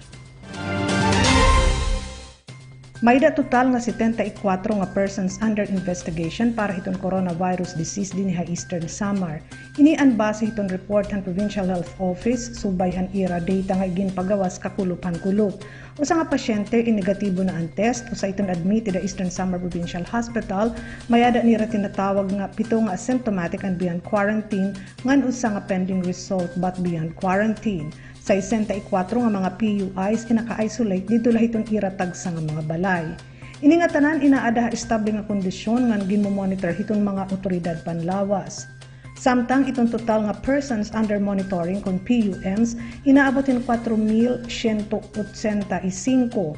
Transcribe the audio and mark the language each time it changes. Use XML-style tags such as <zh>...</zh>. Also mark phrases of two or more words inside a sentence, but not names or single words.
<war>Mayda total nga 74 nga</war> <en>persons under investigation</en> <war>para hiton</war> <en>coronavirus disease</en> <war>dinhi sa Eastern Samar. Ini ang base hiton report ng Provincial Health Office subay han ira data nga ginpagawas kakulup-kulop. Usa nga pasyente negatibo na ang test usa iton admitted sa Eastern Samar Provincial Hospital, mayada nira tinatawag nga 7 nga</war> <en>asymptomatic and beyond quarantine</en> <war>ngan usa nga</war> <en>pending result but beyond quarantine.</en> <war>Sa 64 nga mga PUIs inaka-isolate dito lahiton iratag sa nga mga balay. Ini nga tanan inaada estable nga kondisyon ngan ginmo-monitor hiton mga otoridad panlawas. Samtang itong total nga</war> <en>persons under monitoring</en> <war>kon PUMs inaabotin 4,185.</war>